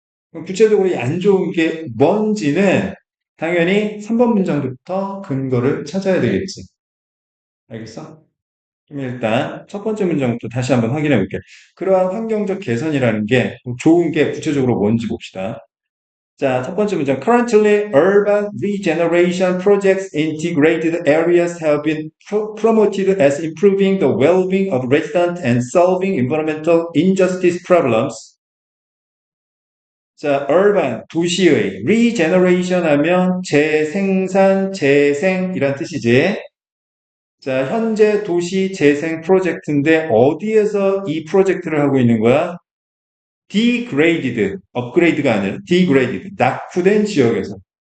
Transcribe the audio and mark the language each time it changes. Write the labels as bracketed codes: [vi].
[ko] 그럼 구체적으로 이 안 좋은 게 뭔지는 당연히 3번 문장부터 근거를 찾아야 되겠지. 알겠어? 그럼 일단 첫 번째 문장부터 다시 한번 확인해 볼게. 그러한 환경적 개선이라는 게 좋은 게 구체적으로 뭔지 봅시다. 자, 첫 번째 문장. [en] Currently, urban regeneration projects in degraded areas have been promoted as improving the well-being of residents and solving environmental injustice problems. [ko] 자, urban, 도시의, regeneration 하면 재생산, 재생이란 뜻이지. 자, 현재 도시 재생 프로젝트인데 어디에서 이 프로젝트를 하고 있는 거야? degraded, 업그레이드가 아니라 degraded, 낙후된 지역에서.